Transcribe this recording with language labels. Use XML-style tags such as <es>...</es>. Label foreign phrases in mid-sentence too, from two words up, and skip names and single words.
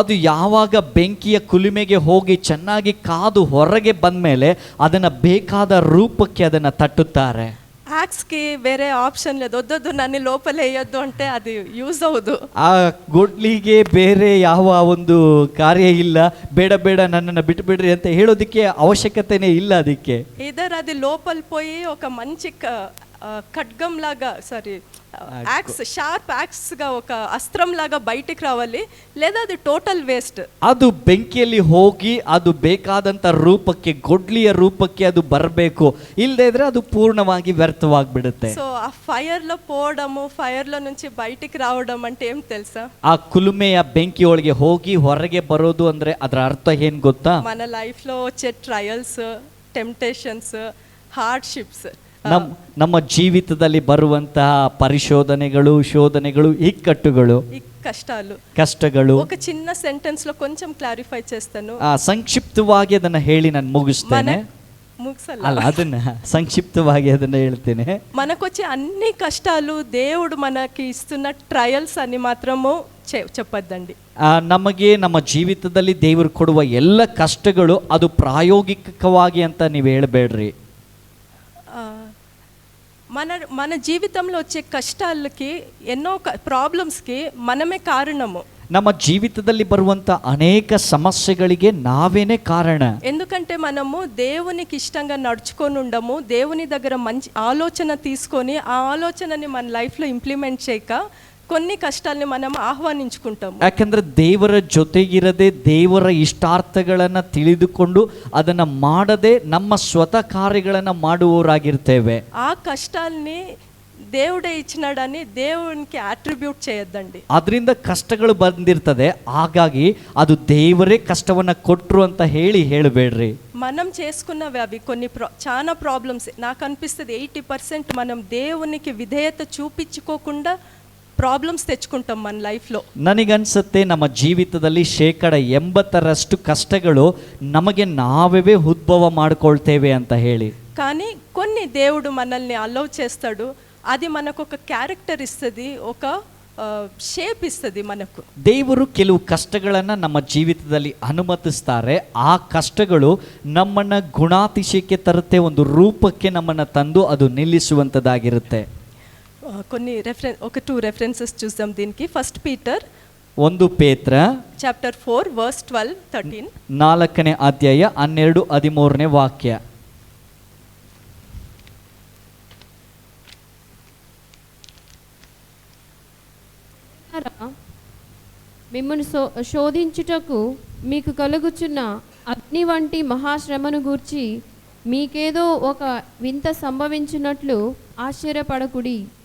<kn>ಅದು ಯಾವಾಗ ಬೆಂಕಿಯ ಕುಲುಮೆಗೆ ಹೋಗಿ ಚೆನ್ನಾಗಿ ಕಾದು ಹೊರಗೆ ಬಂದ್ಮೇಲೆ ಅದನ್ನ ಬೇಕಾದ ರೂಪಕ್ಕೆ ಅದನ್ನ ತಟ್ಟುತ್ತಾರೆ.</kn> <te>యాక్స్కి వేరే ఆప్షన్ లేదు. వద్దొద్దు నన్ను లోపల వేయొద్దు అంటే అది యూజ్ అవ్వదు.</te> <kn>ಆ ಗೊಡ್ಲಿಗೆ ಬೇರೆ ಯಾವ ಒಂದು ಕಾರ್ಯ ಇಲ್ಲ. ಬೇಡ ಬೇಡ ನನ್ನನ್ನು ಬಿಟ್ಟು ಬಿಡ್ರಿ ಅಂತ ಹೇಳೋದಕ್ಕೆ ಅವಶ್ಯಕತೆನೇ ಇಲ್ಲ ಅದಕ್ಕೆ.</kn> <te>ఇదర్ అది లోపల పోయి ఒక మంచి ఖడ్గం లాగా, సారీ యాక్స్,</te> <en>sharp axe</en> <te>గా ఒక అస్త్రం లాగా బయటికి రావాలి, లేదా అది</te> <en>total waste.</en> <kn>ಅದು ಬೆಂಕಿಯಲ್ಲಿ ಹೋಗಿ ಅದು ಬೇಕಾದಂತ ರೂಪಕ್ಕೆ, ಗೊಡ್ಲಿಯ ರೂಪಕ್ಕೆ ಅದು ಬರಬೇಕು. ಇಲ್ಲದೆ ಇದ್ರೆ ಅದು ಪೂರ್ಣವಾಗಿ ವ್ಯರ್ಥವಾಗ್ಬಿಡುತ್ತೆ.</kn> <te>సో ఆ ఫైర్ లో పోవడము, ఫైర్ లో నుంచి బయటికి రావడం అంటే ఏం తెలుసా?</te> <kn>ಆ ಕುಲುಮೆಯ ಬೆಂಕಿ ಒಳಗೆ ಹೋಗಿ ಹೊರಗೆ ಬರೋದು ಅಂದ್ರೆ ಅದರ ಅರ್ಥ ಏನ್ ಗೊತ್ತಾ?</kn> <te>మన లైఫ్ లో వచ్చే</te> <en>trials, temptations, hardships,</en> <kn>ನಮ್ಮ ಜೀವಿತದಲ್ಲಿ ಬರುವಂತಹ ಪರಿಶೋಧನೆಗಳು, ಶೋಧನೆಗಳು, ಇಕ್ಕಟ್ಟುಗಳು,</kn> <te>ఈ కష్టాలు,</te> <kn>ಕಷ್ಟಗಳು.</kn> <te>ఒక చిన్న సెంటెన్స్ లో కొంచెం క్లారిఫై చేస్తాను.</te> <kn>ಸಂಕ್ಷಿಪ್ತವಾಗಿ ಅದನ್ನ ಹೇಳಿ ನಾನು ಮುಗಿಸ್ತೇನೆ. ముగిసಲ್ಲ, ಅಲ್ಲ, ಅದನ್ನ ಸಂಕ್ಷಿಪ್ತವಾಗಿ ಅದನ್ನ ಹೇಳ್ತೇನೆ.</kn> <te>మనకొచ్చే అన్ని కష్టాలు దేవుడు మనకి ఇస్తున్న ట్రయల్స్ అని మాత్రము చెప్పొద్దండి.</te> <kn>ನಮಗೆ ನಮ್ಮ ಜೀವಿತದಲ್ಲಿ ದೇವರು ಕೊಡುವ ಎಲ್ಲ ಕಷ್ಟಗಳು ಅದು ಪ್ರಾಯೋಗಿಕವಾಗಿ ಅಂತ ನೀವು ಹೇಳಬೇಡ್ರಿ.</kn> <te>మన జీవితంలో వచ్చే కష్టాలకి, ఎన్నో ప్రాబ్లమ్స్కి మనమే కారణము.</te> <kn>ನಮ್ಮ ಜೀವಿತದಲ್ಲಿ ಬರುವಂತ ಅನೇಕ ಸಮಸ್ಯೆಗಳಿಗೆ ನಾವೇನೇ ಕಾರಣ.</kn> <te>ఎందుకంటే మనము దేవునికి ఇష్టంగా నడుచుకొని ఉండము, దేవుని దగ్గర మంచి ఆలోచన తీసుకొని ఆ ఆలోచనని మన లైఫ్లో ఇంప్లిమెంట్ చేయక కొన్ని కష్టాలని మనం ఆహ్వానించుకుంటాము.</te> <kn>ಯಾಕಂದ್ರೆ ದೇವರ ಜೊತೆಗಿರದೆ, ದೇವರ ಇಷ್ಟಾರ್ಥಗಳನ್ನ ತಿಳಿದುಕೊಂಡು ಅದನ್ನ ಮಾಡದೆ ನಮ್ಮ ಸ್ವತಃ ಕಾರ್ಯಗಳನ್ನ ಮಾಡುವವರಾಗಿರ್ತೇವೆ.</kn> <te>ఆ కష్టాల్ని దేవుడే ఇచ్చినాడని దేవునికి అట్రిబ్యూట్ చేయొద్దండి.</te> <kn>ಅದರಿಂದ ಕಷ್ಟಗಳು ಬಂದಿರ್ತದೆ, ಹಾಗಾಗಿ ಅದು ದೇವರೇ ಕಷ್ಟವನ್ನ ಕೊಟ್ರು ಅಂತ ಹೇಳಬೇಡ್ರಿ.</kn> <te>మనం చేసుకున్నవి అవి కొన్ని చాలా ప్రాబ్లమ్స్. నాకు అనిపిస్తుంది 80% మనం దేవునికి విధేయత చూపించుకోకుండా ప్రాబ్లమ్స్ తెచ్చుకుంటాం మన ಲೈಫ್లో.</te> <kn>ನನಗನ್ಸುತ್ತೆ ನಮ್ಮ ಜೀವಿತದಲ್ಲಿ 80% ಕಷ್ಟಗಳು ನಮಗೆ ನಾವೇ ಉದ್ಭವ ಮಾಡ್ಕೊಳ್ತೇವೆ ಅಂತ ಹೇಳಿ.</kn> <te>కానీ కొన్ని దేవుడు మనల్ని అలౌ చేస్తాడు, అది మనకు ఒక క్యారెక్టర్ ఇస్తుంది, ఒక షేప్ ఇస్తది మనకు.</te> <kn>ದೇವರು ಕೆಲವು ಕಷ್ಟಗಳನ್ನು ನಮ್ಮ ಜೀವಿತದಲ್ಲಿ ಅನುಮತಿಸ್ತಾರೆ. ಆ ಕಷ್ಟಗಳು ನಮ್ಮನ್ನ ಗುಣಾತಿಶಯಕ್ಕೆ ತರುತ್ತೆ, ಒಂದು ರೂಪಕ್ಕೆ ನಮ್ಮನ್ನ ತಂದು ಅದು ನಿಲ್ಲಿಸುವಂತದ್ದಾಗಿರುತ್ತೆ.</kn> <te>కొన్ని ఒక 2 రెఫరెన్సెస్ చూద్దాం దీనికి. ఫస్ట్ పీటర్</te> <kn>1 ಪೇತ್ರ</kn> <te>చాప్టర్ 4 వర్స్ 12-13,</te> <kn>4ನೇ ಅಧ್ಯಾಯ 12-13ನೇ ವಾಕ್ಯ.</kn> <te>మిమ్మల్ని శోధించుటకు మీకు కలుగుచున్న అగ్ని వంటి మహాశ్రమను గూర్చి మీకేదో ఒక వింత సంభవించినట్లు ఆశ్చర్యపడకుడి.</te>